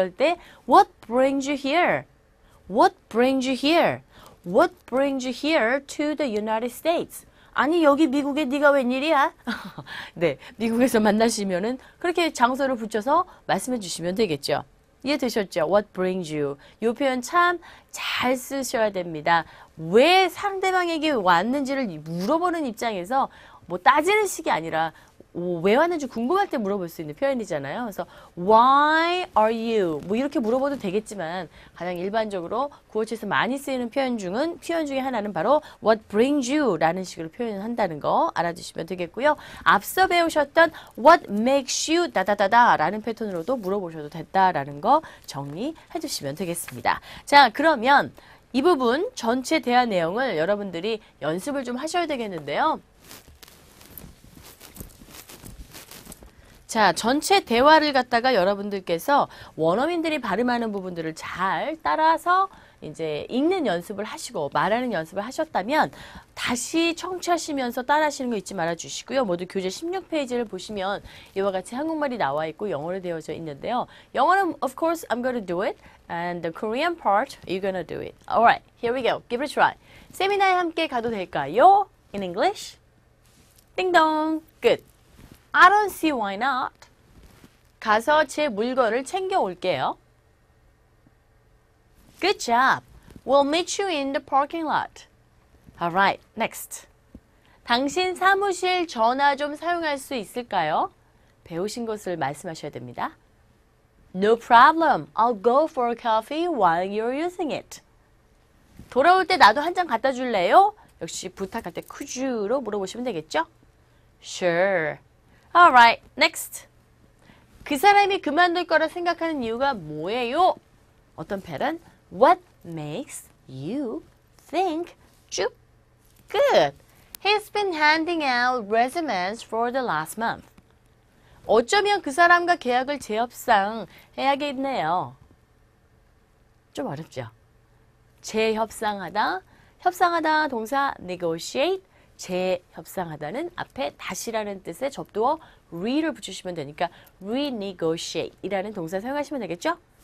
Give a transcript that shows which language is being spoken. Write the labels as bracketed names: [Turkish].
[English] 그럴 때 What brings you here? What brings you here? What brings you here to the United States? [Korean] 아니 여기 미국에 네가 웬일이야? 네, 미국에서 만나시면은 그렇게 장소를 붙여서 말씀해 주시면 되겠죠. 이해되셨죠? [English] What brings you? [Korean] 이 표현 참 잘 쓰셔야 됩니다. 왜 상대방에게 왔는지를 물어보는 입장에서 뭐 따지는 식이 아니라 왜 왔는지 궁금할 때 물어볼 수 있는 표현이잖아요. 그래서 [English] Why are you? [Korean] 뭐 이렇게 물어봐도 되겠지만 가장 일반적으로 구어체에서 많이 쓰이는 표현 중에 하나는 바로 [English] What brings you? [Korean] 라는 식으로 표현한다는 거 알아두시면 되겠고요. 앞서 배우셨던 [English] What makes you? [Korean] 다다다다 라는 패턴으로도 물어보셔도 된다라는 거 정리해 주시면 되겠습니다. 자, 그러면 이 부분 전체 대화 내용을 여러분들이 연습을 좀 하셔야 되겠는데요. 자, 전체 대화를 갖다가 여러분들께서 원어민들이 발음하는 부분들을 잘 따라서 이제 읽는 연습을 하시고 말하는 연습을 하셨다면 다시 청취하시면서 따라하시는 거 잊지 말아 주시고요. 모두 교재 16페이지를 보시면 이와 같이 한국말이 나와 있고 영어로 되어져 있는데요. [English] 영어는 of course I'm going to do it and the Korean part you're going to do it. Alright, here we go. Give it a try. [Korean] 세미나에 함께 가도 될까요? [English] In English. [Korean] 띵동. [English] Good. I don't see why not. [Korean] 가서 제 물건을 챙겨 올게요. [English] Good job. We'll meet you in the parking lot. Alright, next. [Korean] 당신 사무실 전화 좀 사용할 수 있을까요? 배우신 것을 말씀하셔야 됩니다. [English] No problem. I'll go for a coffee while you're using it. [Korean] 돌아올 때 나도 한 잔 갖다 줄래요? 역시 부탁할 때 [English] could you [Korean] 로 물어보시면 되겠죠? [English] Sure. Alright, next. [Korean] 그 사람이 그만둘 거라 생각하는 이유가 뭐예요? 어떤 패턴? [English] What makes you think [Korean] 쭉? [English] Good. He's been handing out resumes for the last month. [Korean] 어쩌면 그 사람과 계약을 재협상해야겠네요. 좀 어렵죠? 재협상하다, 협상하다 동사 negotiate, 재협상하다는 앞에 다시라는 뜻의 접두어 re를 붙이시면 되니까 renegotiate 이라는 동사 사용하시면 되겠죠?